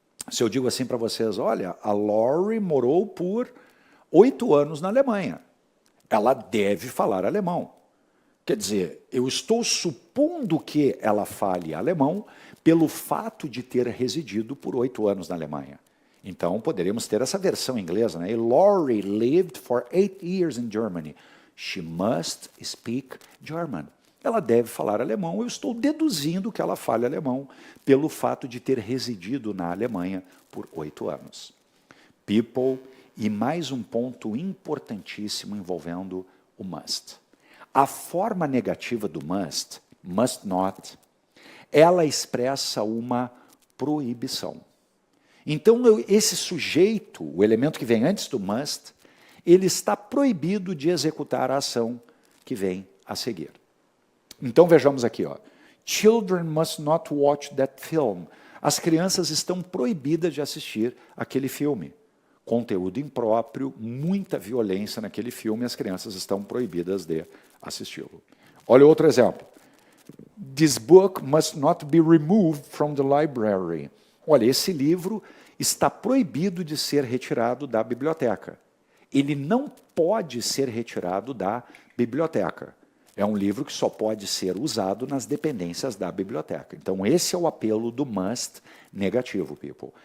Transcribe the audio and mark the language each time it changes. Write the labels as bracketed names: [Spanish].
[Portuguese] Se eu digo assim para vocês, olha, a Lori morou por 8 anos na Alemanha. Ela deve falar alemão. Quer dizer, eu estou supondo que ela fale alemão pelo fato de ter residido por 8 anos na Alemanha. Então, poderíamos ter essa versão inglesa, né? [English] Lori lived for 8 years in Germany. She must speak German. [Portuguese] Ela deve falar alemão. Eu estou deduzindo que ela fale alemão pelo fato de ter residido na Alemanha por 8 anos. People, e mais um ponto importantíssimo envolvendo o must. A forma negativa do must not, ela expressa uma proibição. Então, esse sujeito, o elemento que vem antes do must, ele está proibido de executar a ação que vem a seguir. Então, vejamos aqui, ó. [English] Children must not watch that film. [Portuguese] As crianças estão proibidas de assistir aquele filme. Conteúdo impróprio, muita violência naquele filme, as crianças estão proibidas de assisti-lo. Olha outro exemplo. [English] This book must not be removed from the library. [Portuguese] Olha, esse livro está proibido de ser retirado da biblioteca. Ele não pode ser retirado da biblioteca. É um livro que só pode ser usado nas dependências da biblioteca. Então, esse é o apelo do must negativo, people.